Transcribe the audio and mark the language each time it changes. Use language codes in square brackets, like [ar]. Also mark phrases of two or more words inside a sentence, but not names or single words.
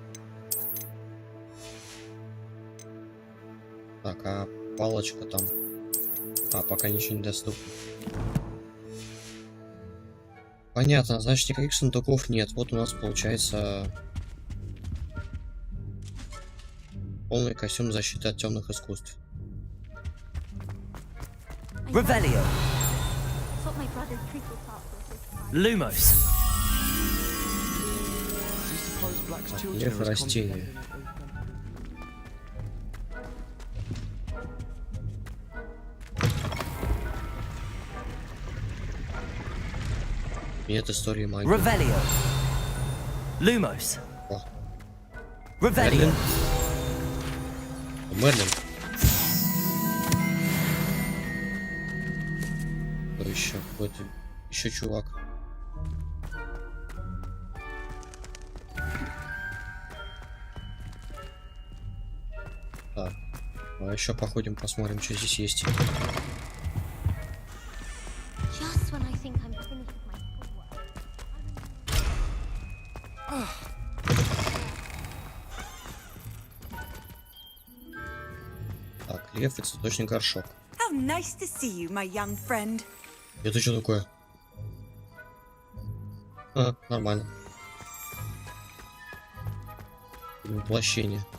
[ru] Так, а палочка там? А, пока ничего не доступно. Понятно, значит никаких сундуков нет. Вот у нас получается полный костюм защиты от темных искусств. [la] Revelio. Lumos. [ru] Лев и растения. Нет истории магии. [la] Revelio. Lumos. [ru] О. [la] Revelio. [ru] Мерлин. Кто еще? Какой-то еще чувак. Так. А еще походим, посмотрим, что здесь есть. Так, лев и цветочный горшок. [en] Nice to see you, my young friend. [ru] Это что такое? А, нормально. Воплощение.